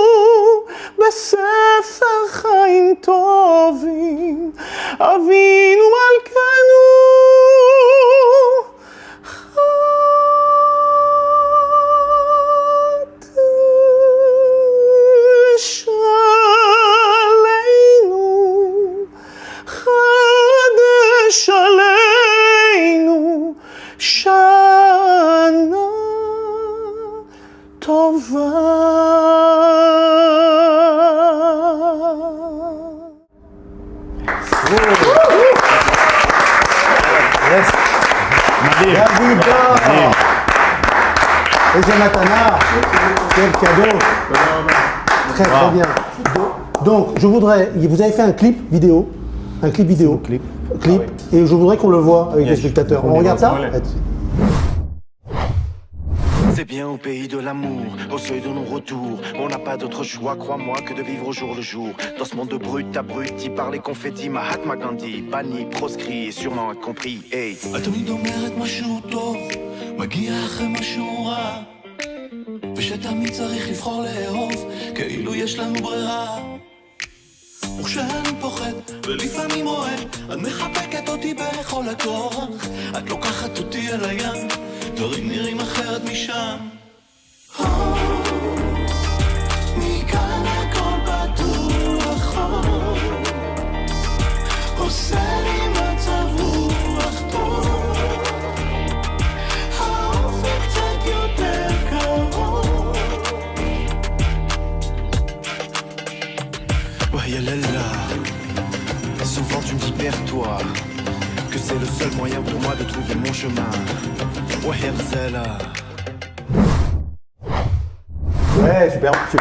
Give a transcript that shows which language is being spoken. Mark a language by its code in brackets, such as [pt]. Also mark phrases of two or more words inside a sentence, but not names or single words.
[he] בספר חיים טובים, אבינו מלכנו, חדש עלינו, חדש עלינו, שנה טובה. מדהים. איזה מתנה, [fr] quel cadeau. Très très bien. Donc, je voudrais, vous avez fait un clip vidéo, clip, et je voudrais qu'on le voit avec les spectateurs. On regarde ça? C'est bien au pays de l'amour, au seuil de non-retour. On n'a pas d'autre choix, crois-moi, que de vivre au jour le jour. Dans ce monde de brut, abruti par les confettis, Mahatma Gandhi, banni, proscrit et sûrement incompris. Hey. [he] תמיד אומרת משהו טוב, מגיע אחרי משהו רע, ושתמיד צריך לבחור לאהוב, כאילו יש לנו ברירה. וכשאני פוחד, ולפעמים אוהב, את מחבקת אותי בכל הכוח, את לוקחת אותי אל הים, דברים נראים אחרת משם. מכאן הכל פתוח, עושה לי מצב רוח טוב, האופק קצת יותר קרוב. [fr] Ouais, yalala. Souvent tu me dis perds-toi, que c'est le seul moyen pour moi de trouver mon chemin. Ouais, yalala. Ouais, super.